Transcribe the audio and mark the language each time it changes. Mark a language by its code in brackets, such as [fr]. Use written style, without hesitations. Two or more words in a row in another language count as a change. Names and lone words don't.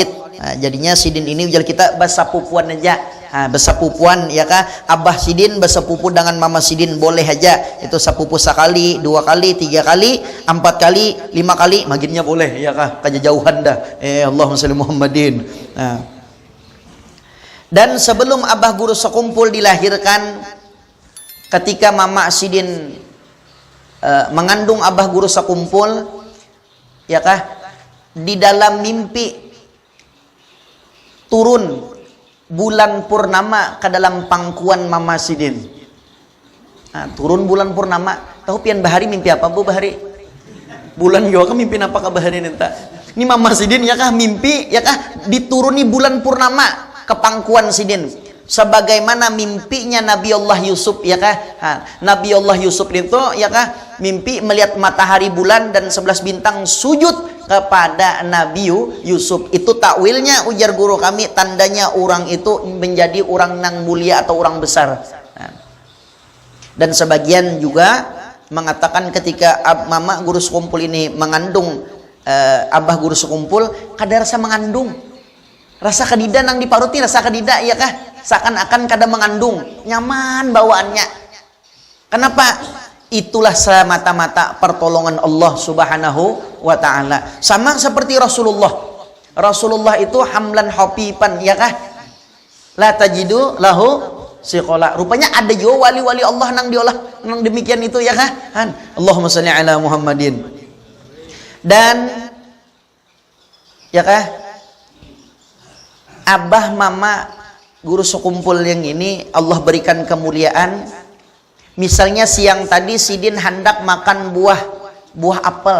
[bjn] Jadinya sidin ini ujar kita bahasa pupuan aja. Bahasa pupuan, ya kah? Abah sidin bahasa pupu dengan mama sidin boleh aja. Itu sepupu sekali, 2 kali, 3 kali, 4 kali, 5 kali, maginnya boleh, ya kah? Kejauhan dah. [ar] اللهم صل محمد. [bjn] Dan sebelum abah guru sekumpul dilahirkan, ketika mama sidin mengandung abah guru sekumpul, ya kah, di dalam mimpi turun bulan purnama ke dalam pangkuan mama sidin. Turun bulan purnama. Tahu pian bahari mimpi apa bu bahari? Bulan yo kan mimpi apa ke bahari nenta? Ini mama sidin, ya kah, mimpi, ya kah, dituruni bulan purnama ke pangkuan sidin. sebagaimana mimpinya Nabi Allah Yusuf, ya kah? Nabi Allah Yusuf itu, ya kah, mimpi melihat matahari, bulan dan 11 bintang sujud kepada Nabi Yusuf. Itu takwilnya, ujar guru kami, tandanya orang itu menjadi orang nang mulia atau orang besar. Dan sebagian juga mengatakan ketika mama guru sekumpul ini mengandung abah guru sekumpul, kada rasa mengandung, rasa kedida nang diparuti, rasa kedida, ya kah, seakan-akan kada mengandung, nyaman bawaannya. Kenapa? Itulah semata-mata pertolongan [ar] الله سبحانه وتعالى. [bjn] Sama seperti Rasulullah. Rasulullah itu [ar] حملا خفيفا, [bjn] ya kah, [ar] لا تجد له ثقلا. [bjn] Rupanya ada juga wali-wali Allah nang diolah nang demikian itu, ya kah? [ar] اللهم صل على محمد. [bjn] Dan ya kah, abah mama guru sekumpul yang ini Allah berikan kemuliaan. Misalnya siang tadi Sidin hendak makan buah apel.